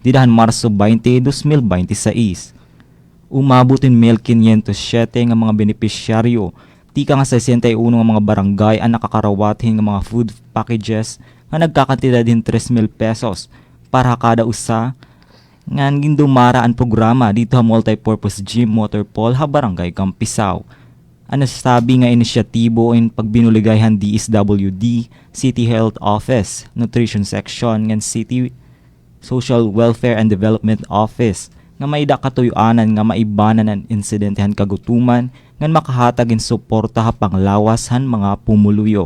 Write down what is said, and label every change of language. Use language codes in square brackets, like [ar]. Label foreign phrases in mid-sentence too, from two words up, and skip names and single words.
[war] didahan Marso 20, 2026. Umabutin 1,507 nga mga benepisyaryo, tika nga 61 nga mga barangay ang nakakarawatin nga mga [en] food packages [war] nga nagkakantidad din 3,000 pesos para kada usa nga gindumara ang programa dito sa [en] multipurpose gym water pool [war] ha barangay Campisaw. Ang nasasabi nga inisyatibo in pagbinuligayhan DSWD, City Health Office, Nutrition Section, ng City Social Welfare and Development Office, nga maida katuyuanan nga maibanan ang insidentehan kagutuman, nga makahatag in suporta ha panglawas han mga pumuluyo.